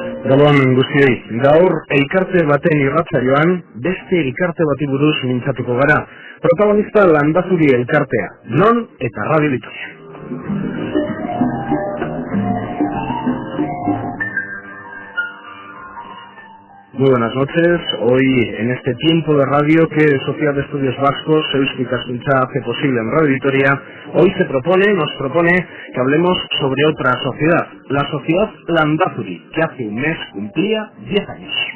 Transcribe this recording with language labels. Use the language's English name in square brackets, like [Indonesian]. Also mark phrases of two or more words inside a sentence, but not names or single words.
[Basque] Gabon guztioi, gaur elkarte baten irratsaioan beste elkarte bati buruz mintzatuko gara. Protagonista Landazuri elkartea, non eta Radio Vitoria. [Spanish] Muy buenas noches. Hoy, en este tiempo de radio que Sociedad de Estudios Vascos, Eusko Ikaskuntza, hace posible en Radio Vitoria, hoy nos propone que hablemos sobre otra sociedad, la Sociedad Landazuri, que hace un mes cumplía 10 años.